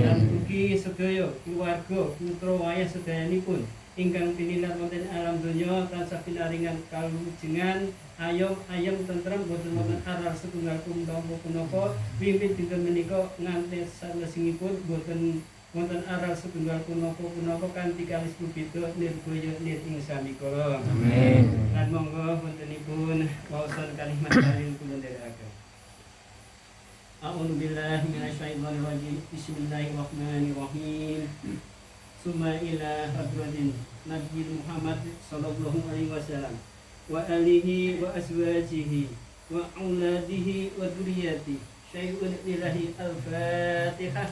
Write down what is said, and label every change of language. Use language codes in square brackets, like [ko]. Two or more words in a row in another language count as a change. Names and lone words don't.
[jv] Lan mugi sedaya keluarga putra wayah sedayanipun ingkang pinilar wonten alam donya tansah pinaringan kalujengan ayom tentrem boten wonten aral setunggal punapa wiwit dinten menika nganti salajengipun boten wonten aral setunggal punapa kanthi kalis pubeda nirgaya nir ing sami kala. Amin. Lan monggo wontenipun waosan kalimat tahlil kula nderekaken. [ar] أعوذ بالله من الشيطان الرجيم. بسم الله الرحمن الرحيم. ثم إلى حضرة النبي محمد صلى الله عليه وسلم وعلى آله وأزواجه وأولاده وذرياته شيء لله الفاتحة.